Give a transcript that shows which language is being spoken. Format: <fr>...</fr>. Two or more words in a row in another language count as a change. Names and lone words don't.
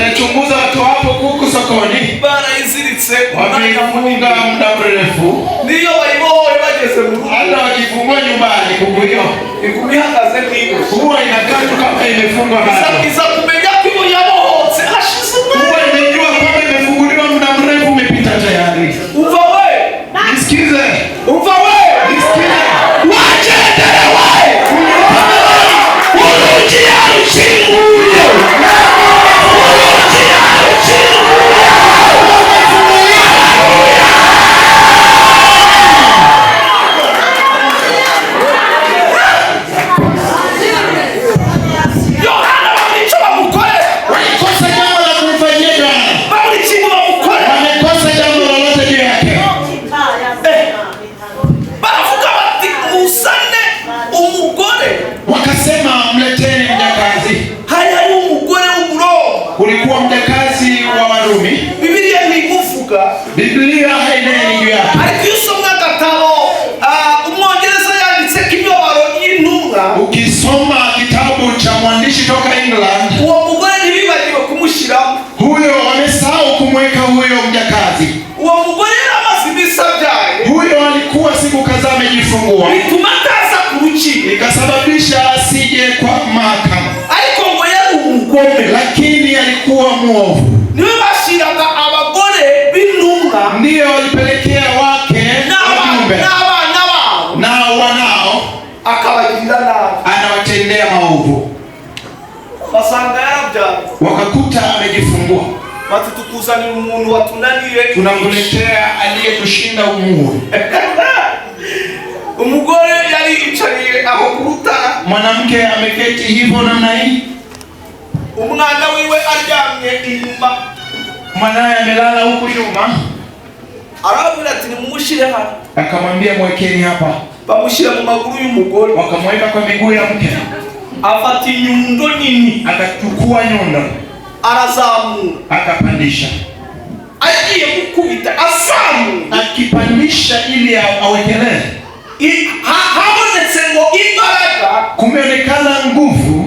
<sw>chunguza watu wapo kuku sokoni.</sw> <rw>Barayiziritse</rw> <sw>Wamefunga muda mrefu.</sw> <rw>Niyo bayibohoye bageze mu rugo.</rw> <sw>Hata wakifungua nyumbani kuku hiyo</sw> <rw>Iguma ihagaze nk'iyo.</rw> <sw>huwa inakaa tu kama imefungwa bado.</sw> <rw>Iza kumenya ko iyo yabohotse hashize umwanya.</rw> <sw>Huwa imejua kwamba imefunguliwa muda mrefu umepita tayari.</sw> <rw>Umva we.</rw> <sw>Nisikize.</sw> <rw>Umva we.</rw> <sw>Nisikize.</sw> <rw>Wagendere we. Urugi yarushinguye. Urugi yarushinguye. Yohana bamwica bamukorera.</rw> <sw>Walikosa jambo la kumfanyia Yohana.</sw> <rw>Bamwica bamukorera.</rw> <sw>Wamekosa jambo lolote juu yake.</sw> <rw>Baravuga bati musane umugore.</rw> <sw>Wakasema mleteni mjakazi.</sw> <rw>Hari ari umugore w'Umuroma.</rw> <sw>Kulikuwa mjakazi wa Warumi.</sw> <rw>Bibiliya ntimuvuga.</rw> <sw>Biblia haineni juu yake.</sw> <rw>Ariko iyo usomye agatabo umwongereza yanditseko imibabaro y'intumwa,</rw> <sw>Ukisoma kitabu cha mwandishi toka England,</sw> <rw>uwo mugore ntibibagiwe kumushyiramo.</rw> <sw>huyo wamesahau kumweka huyo mjakazi.</sw> <rw>Uwo mugore yari amaze iminsi abyaye,</rw> <sw>Huyo alikuwa siku kadhaa amejifungua,</sw> <rw>bituma ataza ku rukiko.</rw> <sw>ikasababisha asije kwa mahakama,</sw> <rw>Ariko ngo yari umugome.</rw> <sw>lakini alikuwa mwovu.</sw> <rw>Niwe bashyiraga abagore b'intumwa</rw> <sw>Ndiyo walipelekea wake wajumbe</sw> <rw>n'abana babo,</rw> <sw>nao wanao,</sw> <rw>akabagirira nabi.</rw> <sw>anawatendea maovu.</sw> <rw>Basanga yarabyaye,</rw> <sw>Wakakuta amejifungua,</sw> <rw>bati tukuzanira umuntu watunaniye.</rw> <sw>tunamletea aliyetushinda umuhuri.</sw> <rw>Umugore yari yicariye aho ku rutara,</rw> <sw>Mwanamke ameketi hivyo namna hii,</sw> <rw>umwana wiwe aryamye inyuma.</rw> <sw>mwanaye amelala huku nyuma.</sw> <rw>Arabwira ati nimumushyire hano.</rw> <sw>Akamwambia mwekeni hapa.</sw> <rw>Bamushyira mu maguru y'umugore,</rw> <sw>Wakamweka kwa miguu ya mke,</sw> <rw>afata inyundo nini,</rw> <sw>akachukua nyundo</sw> <rw>arazamura,</rw> <sw>akapandisha,</sw> <rw>agiye gukubita azamura.</rw> <sw>akipandisha ili awekelee.</sw> <rw>Habonetse ngo imbaraga.</rw> <sw>Kumeonekana nguvu.</sw>